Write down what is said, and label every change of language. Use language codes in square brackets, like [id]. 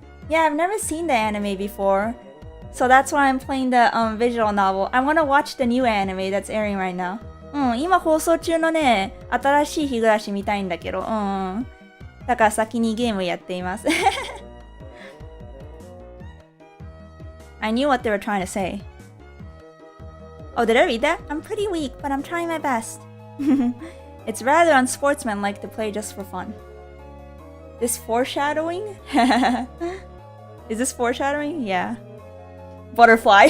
[en] Yeah, I've never seen the anime before. So that's why I'm playing the visual novel. I want to watch the new anime that's airing right now. [ja] 今放送中のね、新しい日暮らし見たいんだけど。だから先にゲームやっています。 [en] I knew what they were trying to say. Oh, did I read that? I'm pretty weak, but I'm trying my best. It's rather unsportsmanlike to play just for fun. This foreshadowing? Is this foreshadowing? Yeah. Butterfly.